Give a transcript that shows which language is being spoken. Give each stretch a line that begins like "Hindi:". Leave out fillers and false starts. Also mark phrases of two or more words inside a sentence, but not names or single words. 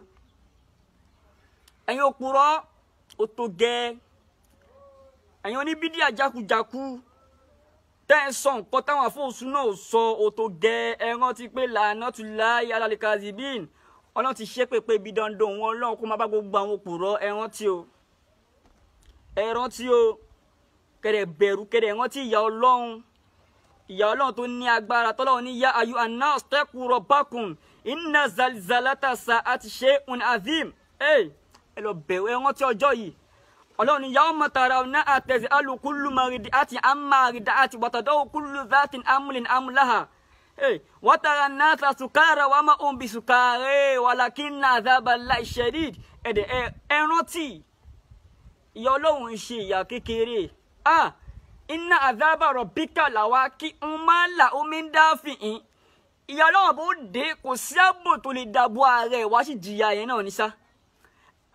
Yoruba: ẹ̀yin òpùrọ́ ó tó gẹ́ ẹ̀yin oníbídíà jákujàku tẹ́ ẹ sọ nǹkan táwọn afọ́sù náà sọ ó tó gẹ́ ẹ rántí pé
Arabic: لعنة الله على الكاذبين.
Yoruba: Ọlọ́run ti ṣépè pé ibi dandan wọn Ọlọ́run kó máa bá gbogbo àwọn òpùrọ́ ẹ rántí o kẹ̀dẹ̀ bẹ̀rù kẹ̀dẹ̀ rántí ìyà Ọlọ́run tó ní agbára tọ́lọ́run ní
Arabic: يا أيها الناس اتقوا ربكم إن زلزلة الساعة شيء عظيم.
Yoruba: ẹ lọ bẹ̀rù ẹ rántí ọjọ́ yìí Ọlọ́run ní
Arabic: يوم ترونها تذهل كل مرضعة عما أرضعت وتضع كل ذات حمل حملها وترى الناس سكارى وما هم بسكارى ولكن عذاب الله شديد.
Yoruba: ẹ rántí ìyà Ọlọ́run ṣe ìyà kékeré.
Arabic: إن عذاب ربك لواقع لا من دافع.
Yoruba: ìyà Ọlọ́run bó dé kò sí ààbò tó lè dàbò ààrẹ wá sí jìyà yẹn náà ní sá.